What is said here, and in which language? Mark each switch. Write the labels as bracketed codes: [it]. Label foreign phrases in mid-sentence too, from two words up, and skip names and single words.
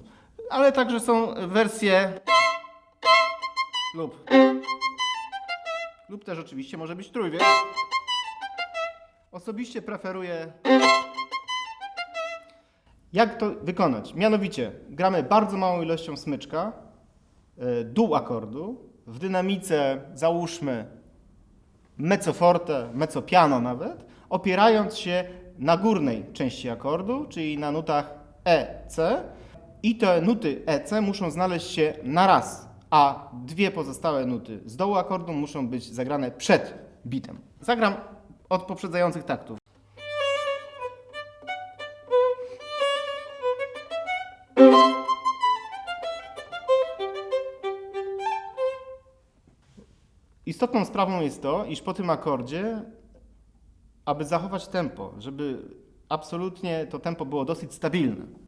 [pl] Ale także są wersje lub też oczywiście może być trójwiek. Osobiście preferuję. Jak to wykonać? Mianowicie gramy bardzo małą ilością smyczka, dół akordu, w dynamice załóżmy [it] mezzo forte, mezzo piano [pl] nawet, opierając się na górnej części akordu, czyli na nutach E, C i te nuty E, C muszą znaleźć się na raz, a dwie pozostałe nuty z dołu akordu muszą być zagrane przed bitem. Zagram od poprzedzających taktów. Istotną sprawą jest to, iż po tym akordzie, aby zachować tempo, żeby absolutnie to tempo było dosyć stabilne.